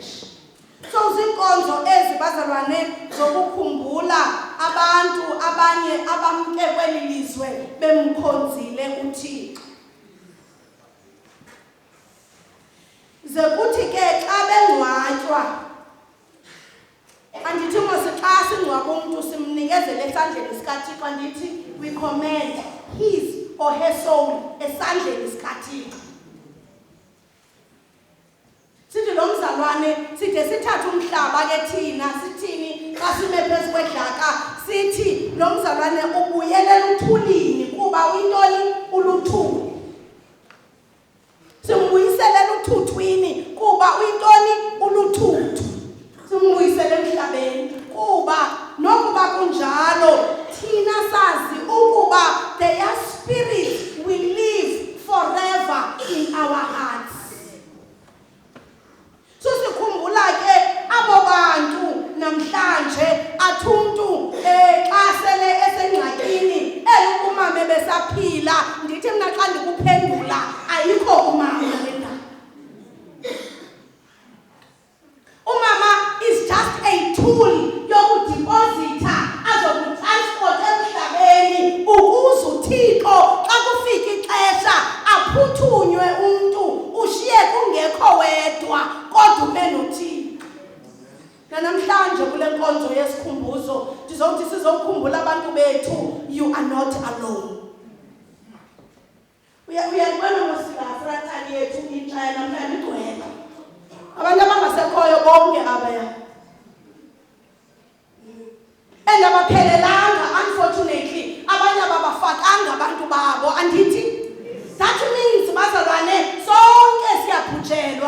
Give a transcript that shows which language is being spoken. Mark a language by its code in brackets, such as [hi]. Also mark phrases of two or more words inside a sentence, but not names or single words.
[xh] So ziinkonzo ezi bazalwane zokukhumbula abantu abanye abamke kweli lizwe bemkhonzile uThixo. Ze kuthi ke xa bengcwatywa andithi mose xa singcwaba umntu simnikezele esandleni sikaThixo andithi [en] we commend his or her soul [xh] esandleni sikaThixo. Sithi lo mzalwane side sithatha umhlaba ke thina sithini xa sime phezu kwedlaka sithi lo mzalwane ubuyelela uthulini kuba uyintoni uluthuli. Simbuyiselela uthuthwini kuba uyintoni uluthuthu. Simbuyisele emhlabeni kuba nokuba kunjalo thina sazi ukuba [en] their spirit will live forever in our hearts. [xh] So sikhumbula ke abo bantu namhlanje athi umntu xa sele esengxakini umama besaphila ndithi mna xa ndikuphendula ayikho umama lena. Umama [en] is just a tool [xh] yokudiposita azokutransport emhlabeni ukuze uThixo xa kufika ixesha aphuthunywe umntu ushiye kungekho wedwa kodwa ube noThixo. Namhlanje kule nkonzo yesikhumbuzo ndizothi sizokhumbula abantu bethu [en] you are not alone. [xh] Uyabona mosikafratani yethu inxa namhlanje igcwele abantu abangasekhoyo bonke abaya and abaphelelanga unfortunately abanye ababafakanga abantu babo andithi bazalwane sonke siyabhujelwa.